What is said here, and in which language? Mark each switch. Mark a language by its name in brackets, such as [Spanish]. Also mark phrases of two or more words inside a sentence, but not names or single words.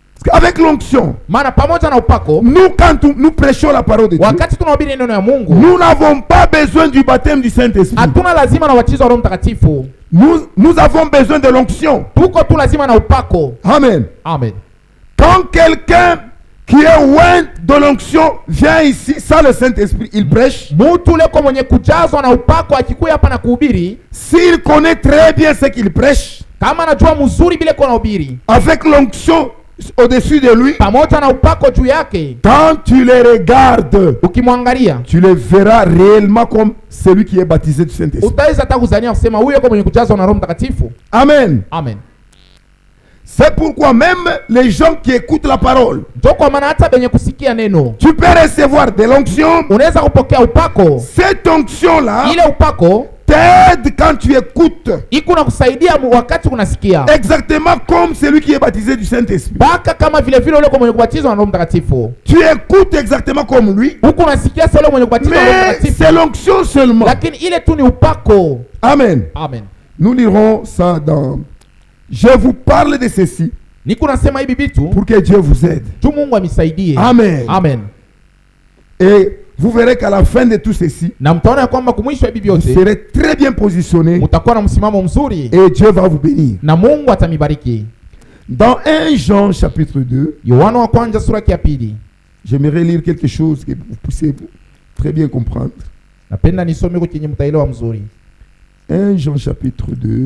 [French] Avec l'onction, [Swahili] Maana pamoja na upako, [French] nous quand nous prêchons la parole de Dieu, [Swahili] wakati tunahubiri neno ya Mungu, [French] nous n'avons pas besoin du baptême du Saint-Esprit. [Swahili] hatuna lazima na ubatizo wa Roho Mtakatifu. [French] Nous avons besoin de l'onction. [Swahili] Tuko tu lazima na upako. Amen. Amen. [French] Quand quelqu'un qui est loin de l'onction vient ici sans le Saint-Esprit, il prêche. [Swahili] Mtu leko mwenye kujazwa na upako akikuya hapa na kuhubiri, [French] S'il connaît très bien ce qu'il prêche, [Swahili] kama anajua mzuri bile kwa nahubiri, [French] avec l'onction au-dessus de lui, [Swahili] pamoja na upako juu yake, [French] quand tu les regardes, [Swahili] ukimwangalia [French] tu les verras réellement comme celui qui est baptisé du Saint-Esprit. [Swahili] utaweza hata kuzania kusema huyo kwa mwenye kujazwa na Roho Mtakatifu. Amen. Amen. [French] C'est pourquoi même les gens qui écoutent la parole, [Swahili] Ndio kwa maana hata benye kusikia neno, [French] tu peux recevoir de l'onction. [Swahili] unaweza kupokea upako. [French] Cette onction-là [Swahili] Ile upako [French] t'aide quand tu écoutes, [Swahili] iko na kusaidia wakati unasikia, [French] exactement comme celui qui est baptisé du Saint-Esprit. [Swahili] baka kama vile vile ule kwa mwenye kubatizwa na Roho Mtakatifu. [French] Tu écoutes exactement comme lui, [Swahili] Huko unasikia sasa ule mwenye kubatizwa na Roho [French] mais [Swahili] Mtakatifu, [French] c'est l'onction seulement. [Swahili] lakini ile tu ni upako. Amen. Amen. [French] Nous lirons ça dans... Je vous parle de ceci [Swahili] Niko nasema hivi vitu [French] pour que Dieu vous aide. [Swahili] tu Mungu amisaidie. Amen. Amen. [French] Et vous verrez qu'à la fin de tout ceci, [Swahili] Na mtaona ya kwamba kumwisho hivi [French] vous [Swahili] vyote [French] serez très bien positionné [Swahili] mtakuwa na msimamo mzuri [French] et Dieu va vous bénir. [Swahili] na Mungu atamibariki. [French] Dans 1 Jean chapitre 2, [Swahili] Yohana wa kwanza sura ya pili. [French] j'aimerais lire quelque chose que vous puissiez très bien comprendre. [Swahili] Napenda nisome kwa kinyi mtaelewa mzuri. [French] 1 Jean chapitre 2.